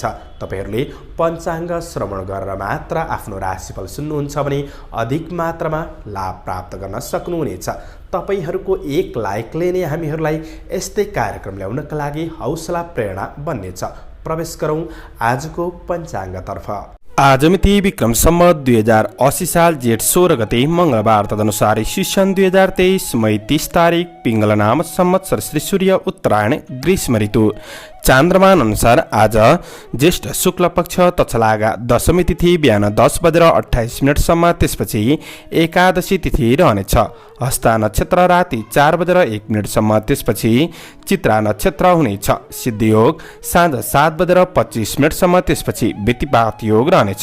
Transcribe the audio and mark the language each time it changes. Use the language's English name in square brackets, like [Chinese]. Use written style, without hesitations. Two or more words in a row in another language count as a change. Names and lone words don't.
[Nepali] तपाईहरुले पञ्चाङ्ग श्रवण गरेर मात्र आफ्नो राशिफल सुन्नुहुन्छ भने अधिक मात्रामा लाभ प्राप्त गर्न सक्नुहुनेछ। तपाईहरुको एक लाइकले नै हामीहरूलाई यस्तै कार्यक्रम ल्याउनका लागि हौसला प्रेरणा बन्नेछ। प्रवेश गरौँ आजको पञ्चाङ्गतर्फ। आज मिति विक्रम सम्वत 2080 साल जेठ 16 गते मंगलबार, तदनुसार ईस्वी 2023 मई 30 तारिक पिंगल नाम संवत्सर श्री सूर्य उत्तरायण ग्रीष्म ऋतु। चान्द्रमान अनुसार आज ज्येष्ठ शुक्ल पक्ष तछलागा दशमी तिथि बिहान 10:28 त्यसपछि एकादशी तिथि रहनेछ। हस्ता नक्षत्र राति 4:01 त्यसपछि चित्रा नक्षत्र हुनेछ। सिद्धियोग साँझ 7:25 त्यसपछि व्यतिपात योग रहनेछ।